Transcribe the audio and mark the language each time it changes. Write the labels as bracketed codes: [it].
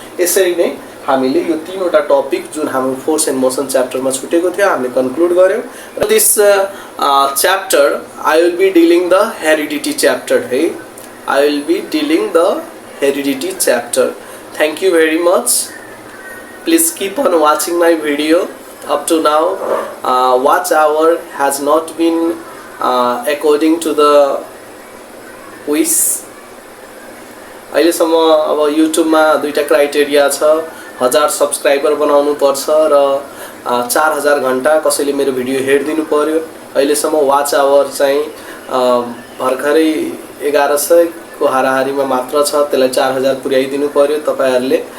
[ne] यसरी नै हामीले यो तीनवटा टपिक जुन हाम्रो फोर्स एन्ड मोसन च्याप्टरमा छुटेको थियो हामीले कन्क्लुड गर्यौँ। [en] र this chapter I will be dealing the heredity chapter है, I will be dealing the heredity chapter. Thank you very much. Please keep on watching my video. Up to now, watch hour has not been according to the wish. [ne] अहिलेसम्म अब युट्युबमा दुईटा criteria छ, 1000 subscriber बनाउनु पर्छ र 4000 घण्टा कसैले मेरो भिडियो हेरिदिनु पर्यो। अहिलेसम्म वाच आवर चाहिँ भर्खरै 1100 को हाराहारीमा मात्र छ, त्यसलाई 4000 पुर्याइदिनु पर्यो तपाईहरुले।